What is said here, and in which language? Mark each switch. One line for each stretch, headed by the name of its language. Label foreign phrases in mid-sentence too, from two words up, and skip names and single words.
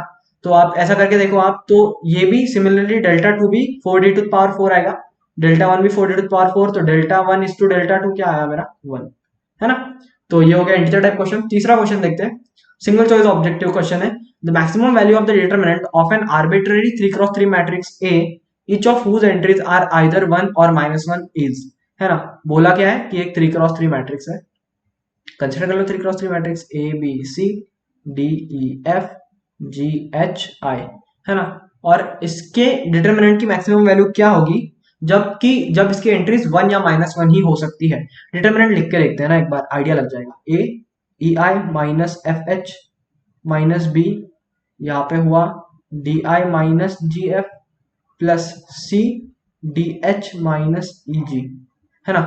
Hindi: तो आप ऐसा करके देखो आप, तो ये भी सिमिलरली डेल्टा 2 भी 4D
English: to power 4
Hindi: आएगा, डेल्टा 1 भी 4D
English: to power 4,
Hindi: तो
English: delta 1 is to delta 2
Hindi: क्या आया मेरा 1, है ना। तो ये हो गया
English: integer type question.
Hindi: तीसरा क्वेश्चन देखते हैं,
English: single choice objective question
Hindi: है।
English: the maximum value of the determinant of an arbitrary 3x3 matrix A each of whose entries are either 1 or -1 is,
Hindi: है ना। बोला क्या है कि एक 3x3 मैट्रिक्स है, कंसिडर कर लो 3x3 मैट्रिक्स A B C D E F G H I, है ना। और इसके डिटरमिनेंट की
English: maximum value
Hindi: क्या होगी जब इसकी एंट्रीज 1 या -1 ही हो सकती है। डिटरमिनेंट लिख के देखते हैं ना एक बार, आइडिया लग जाएगा।
English: A E I minus F H minus B,
Hindi: यहाँ पे हुआ
English: D I minus G F plus C D H minus E G,
Hindi: है ना।